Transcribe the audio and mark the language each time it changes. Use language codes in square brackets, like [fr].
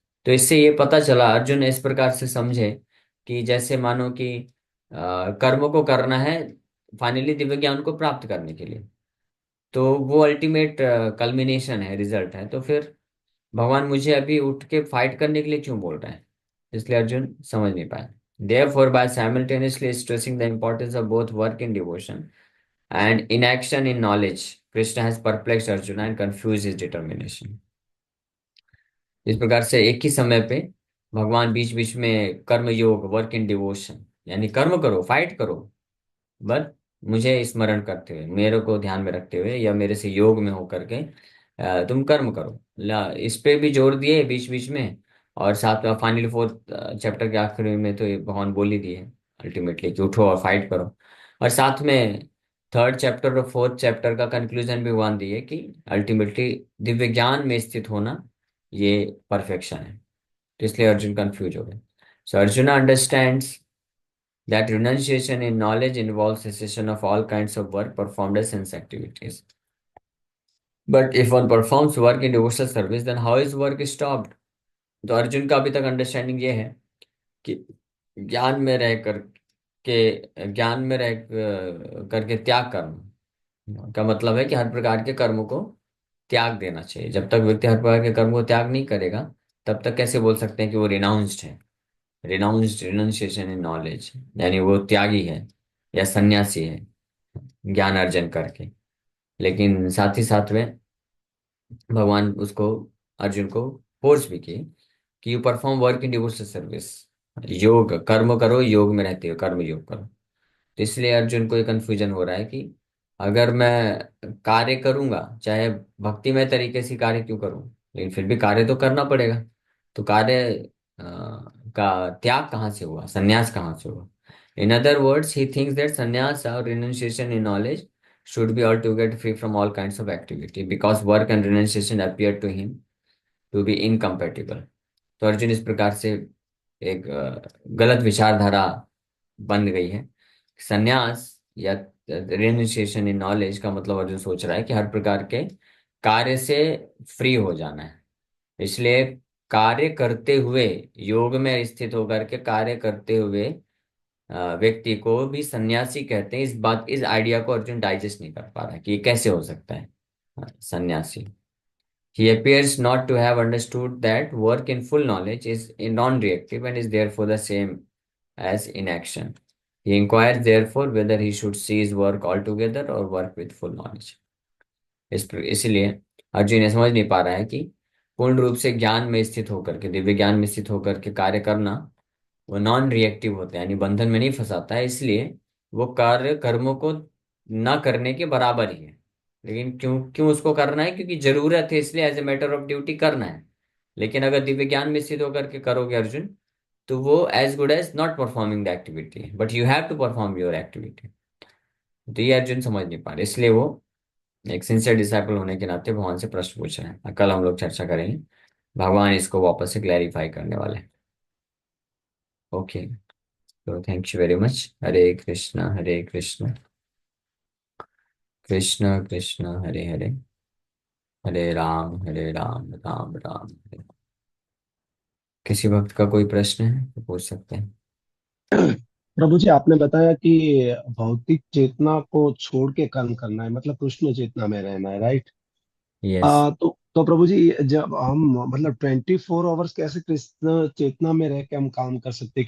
[hi] तो इससे ये पता चला, अर्जुन इस प्रकार से समझे कि जैसे मानो कि कर्म को करना है फाइनली दिव्य ज्ञान को प्राप्त करने के लिए, तो वो अल्टीमेट कल्मिनेशन है, रिजल्ट है। तो फिर भगवान मुझे अभी उठ के फाइट करने के लिए क्यों बोल रहे हैं, इसलिए अर्जुन समझ नहीं पाया। [en] Therefore, by simultaneously stressing the importance of both work in devotion and inaction in knowledge, Krishna has perplexed Arjuna and confused his determination. [hi] इस प्रकार से एक ही समय पे भगवान बीच बीच में कर्म योग, वर्क इन डिवोशन, यानी कर्म करो, फाइट करो, बट मुझे स्मरण करते हुए, मेरे को ध्यान में रखते हुए या मेरे से योग में होकर के तुम कर्म करो, इस पे भी जोर दिए बीच बीच में। और साथ में फाइनली फोर्थ चैप्टर के आखिरी में तो ये भगवान बोल ही दिए अल्टीमेटली कि उठो और फाइट करो। और साथ में थर्ड चैप्टर और फोर्थ चैप्टर का कंक्लूजन भी भगवान दिए कि अल्टीमेटली दिव्य ज्ञान में स्थित होना ये परफेक्शन है। तो इसलिए अर्जुन कंफ्यूज हो गए. [en] So Arjun understands that renunciation in knowledge involves cessation of all kinds of work performed as sense activities. But if one performs work in devotional service, then how is work stopped? [hi] तो अर्जुन का अभी तक understanding ये है कि ज्ञान में रह कर ज्ञान में रह करके त्याग कर्म का मतलब है कि हर प्रकार के कर्मों को त्याग देना चाहिए. जब तक व्यक्ति हर प्रकार के कर्म को त्याग नहीं करेगा, तब तक कैसे बोल सकते हैं कि वो रिनाउंस्ड है. रिनाउंस्ड, रिनाउंसिएशन इन नॉलेज, यानी वो त्यागी है या सन्यासी है ज्ञान अर्जन करके. लेकिन साथ ही साथ में भगवान उसको, अर्जुन को फोर्स भी किए कि [en] You perform work in devotional service. [hi] योग कर्म करो, योग में रहते हो, कर्म योग करो. तो इसलिए अर्जुन को ये कंफ्यूजन हो रहा है कि अगर मैं कार्य करूंगा, चाहे भक्तिमय तरीके से कार्य क्यों करूं, लेकिन फिर भी कार्य तो करना पड़ेगा. तो कार्य का त्याग कहाँ से हुआ, संन्यास कहाँ से हुआ? [en] In other words he thinks that sannyas और renunciation in knowledge should be altogether free from all kinds of activity because work and renunciation appear to him to be incompatible. [hi] तो अर्जुन इस प्रकार से एक गलत विचारधारा बन गई है. संन्यास या रिनुnciation इन नॉलेज का मतलब अर्जुन सोच रहा है कि हर प्रकार के कार्य से फ्री हो जाना है. इसलिए कार्य करते हुए, योग में स्थित होकर के कार्य करते हुए व्यक्ति को भी सन्यासी कहते हैं. इस आइडिया को अर्जुन डाइजेस्ट नहीं कर पा रहा है कि ये कैसे हो सकता है सन्यासी. [en] He appears not to have understood that work in full knowledge is non-reactive and is therefore the same as inaction. He inquires therefore whether he should cease work altogether or work with full knowledge. [hi] इसलिए अर्जुन ये समझ नहीं पा रहा है कि पूर्ण रूप से ज्ञान में स्थित होकर के, दिव्य ज्ञान में स्थित होकर के कार्य करना वो नॉन रिएक्टिव होता है, यानी बंधन में नहीं फंसाता है. इसलिए वो कार्य कर्मों को ना करने के बराबर ही है. लेकिन क्यों क्यों उसको करना है? क्योंकि जरूरत है, इसलिए [en] as a matter of duty [hi] करना है. लेकिन अगर दिव्य ज्ञान में स्थित होकर के करोगे अर्जुन, तो वो [en] As good as not performing the activity, but you have to perform your activity. [hi] तो ये अर्जुन समझ नहीं पा रहे, इसलिए वो एक सिंसियर डिसाइपल होने के नाते भगवान से प्रश्न पूछ रहे हैं. कल हम लोग चर्चा करेंगे, भगवान इसको वापस से क्लैरिफाई करने वाले हैं. [en] Okay, तो thank you very much. [hi] हरे कृष्णा, हरे कृष्णा, कृष्ण कृष्ण हरे हरे, हरे राम, राम राम हरे. किसी भक्त का कोई प्रश्न है तो पूछ सकते हैं. प्रभु जी, आपने बताया कि भौतिक चेतना को छोड़ के कर्म करना है, मतलब कृष्ण चेतना में रहना है, राइट? [en] Yes. [hi] तो प्रभु जी, जब हम मतलब 24 आवर्स कैसे कृष्ण चेतना में रह के हम काम कर सकते हैं?